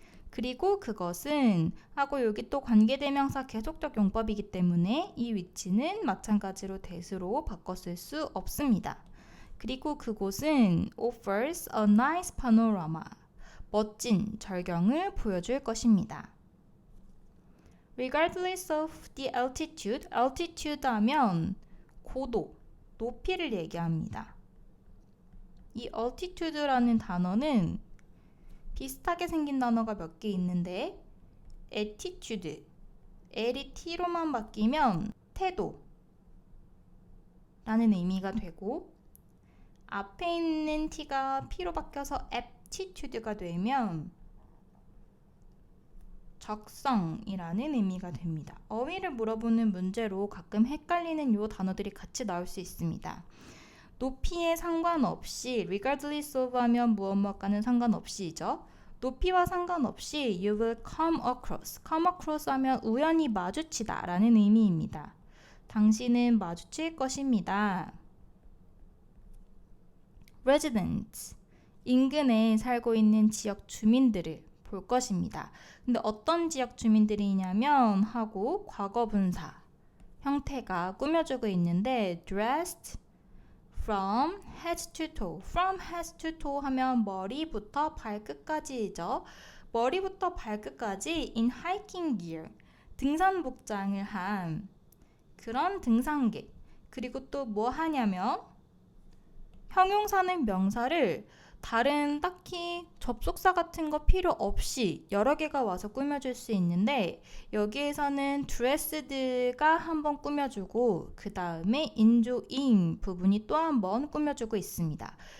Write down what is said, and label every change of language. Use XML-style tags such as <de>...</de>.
<ko>그리고 그것은 하고 여기 또 관계대명사 계속적 용법이기 때문에 이 위치는 마찬가지로 that으로 바꿨을 수 없습니다. 그리고 그곳은</ko> <en>offers a nice panorama,</en> <ko>멋진 절경을 보여줄 것입니다.</ko> <en>Regardless of the altitude, altitude</en> <ko>하면 고도, 높이를 얘기합니다. 이 altitude라는 단어는 비슷하게 생긴 단어가 몇 개 있는데 attitude, L이 T로만 바뀌면 태도 라는 의미가 되고 앞에 있는 T가 P로 바뀌어서 aptitude가 되면 적성이라는 의미가 됩니다. 어휘를 물어보는 문제로 가끔 헷갈리는 요 단어들이 같이 나올 수 있습니다. 높이에 상관없이 regardless of 하면 무엇과는 상관없이죠. 높이와 상관없이</ko> <en>you will come across.</en> <ko>come across 하면 우연히 마주치다 라는 의미입니다. 당신은 마주칠 것입니다.</ko> <en>residents.</en> <ko>인근에 살고 있는 지역 주민들을 볼 것입니다. 근데 어떤 지역 주민들이냐면 하고 과거분사 형태가 꾸며주고 있는데</ko> <en>dressed from head to toe. from head to toe</en> <ko>하면 머리부터 발끝까지이죠. 머리부터 발끝까지</ko> <en>in hiking gear.</en> <ko>등산 복장을 한 그런 등산객. 그리고 또 뭐 하냐면 형용사는 명사를 다른 딱히 접속사 같은 거 필요 없이 여러 개가 와서 꾸며줄 수 있는데 여기에서는 dressed가 한번 꾸며주고 그 다음에 enjoying 부분이 또 한번 꾸며주고 있습니다.</ko>